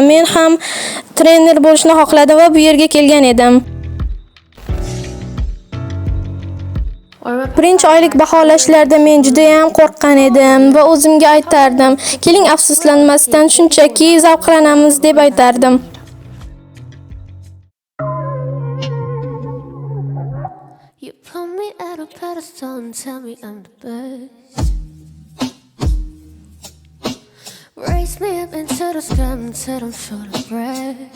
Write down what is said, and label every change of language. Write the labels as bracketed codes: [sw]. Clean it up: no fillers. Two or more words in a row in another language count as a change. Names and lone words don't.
[uz] Men ham trener bo'lishni xohladim va bu yerga kelgan edim. Birinchi oylik baholashlarda men juda ham qo'rqqan edim va o'zimga aytardim, keling afsuslanmasdan shunchaki zavqlanamiz deb aytardim. [en] You put me at a pedestal and tell me I'm the best. Raise me up into the sky until I'm short of breath.